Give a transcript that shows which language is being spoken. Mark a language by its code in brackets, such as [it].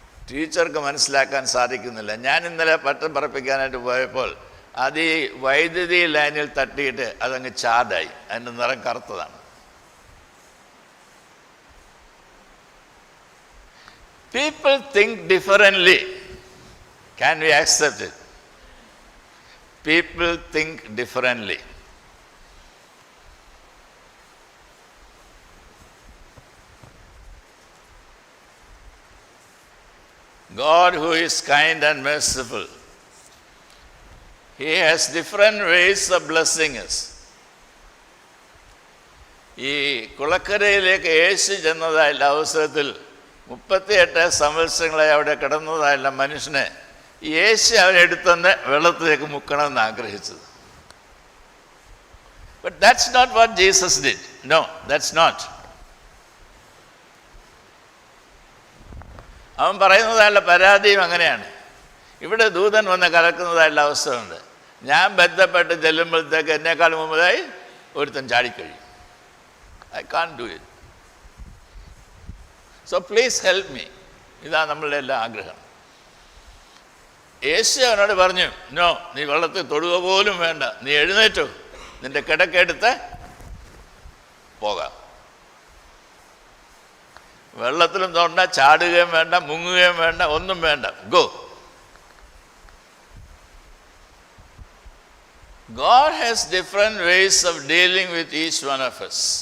[ml] ടീച്ചർക്ക് മനസ്സിലാക്കാൻ സാധിക്കുന്നില്ല. ഞാൻ ഇന്നലെ പട്ടം പറപ്പിക്കാനായിട്ട് പോയപ്പോൾ അത് ഈ വൈദ്യുതി ലൈനിൽ തട്ടിയിട്ട് അതങ്ങ് ചാർജായി, അതിൻ്റെ നിറം കറുത്തതാണ്. [en] People think differently. Can we accept it? People think differently. God, who is kind and merciful, He has different ways of blessing us. [ml] ഈ കുളക്കരയിലേക്ക് യേശു ചെന്നതായുള്ള അവസരത്തിൽ 38 സംവത്സരങ്ങളായി അവിടെ കിടന്നതായുള്ള മനുഷ്യനെ യേശു അവനെടുത്തുനിന്ന് വെള്ളത്തിലേക്ക് മുക്കണമെന്ന് ആഗ്രഹിച്ചത്. [en] But that's not what Jesus did. No, that's not. [ml] അവൻ പറയുന്നതായുള്ള പരാതിയും അങ്ങനെയാണ്. ഇവിടെ ദൂതൻ വന്ന് കലക്കുന്നതായുള്ള അവസ്ഥയുണ്ട്. ഞാൻ ബന്ധപ്പെട്ട് ചെല്ലുമ്പോഴത്തേക്ക് എന്നേക്കാൾ മുമ്പതായി ഒരുത്തൻ ചാടിക്കഴിയും. [en] I can't do it. So please help me. [ml] ഇതാണ് നമ്മളുടെ എല്ലാ ആഗ്രഹം. യേശു അവനോട് പറഞ്ഞു, നോ, നീ വെള്ളത്തിൽ തൊടുക പോലും വേണ്ട, നീ എഴുന്നേറ്റോ, നിന്റെ കിടക്കെടുത്ത് പോകാം. വെള്ളത്തിലും തൊണ്ട, ചാടുകയും വേണ്ട, മുങ്ങുകയും വേണ്ട, ഒന്നും വേണ്ട. [en] Go. God has different ways of dealing with each one of us.